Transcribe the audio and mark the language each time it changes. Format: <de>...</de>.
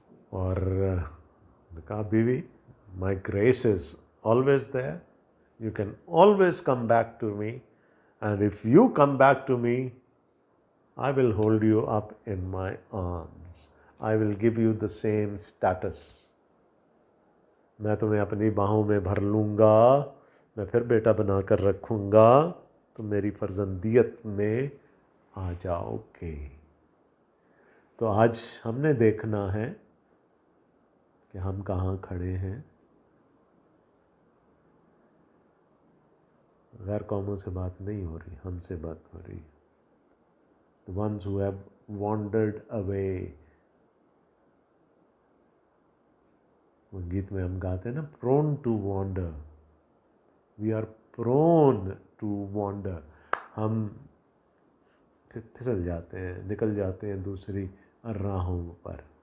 <ur>اور کہا بیوی،</ur> <en>My grace is always there, you can always come back to me, and if you come back to me I will hold you up in my arms. I will give you the same status.</en> <ur>میں تمہیں اپنی باہوں میں بھر لوں گا، میں پھر بیٹا بنا کر رکھوں گا، تم میری فرزندیت میں آ جاؤ گے. تو آج ہم نے دیکھنا ہے کہ ہم کہاں کھڑے ہیں. غیر قوموں سے بات نہیں ہو رہی، ہم سے بات ہو رہی.</ur> <en>The ones who have wandered away.</en> <ur>وہ گیت میں ہم گاتے ہیں نا،</ur> <en>prone to wander. We are prone to wander.</en> <ur>ہم پھسل جاتے ہیں، نکل جاتے ہیں دوسری راہوں پر.</ur>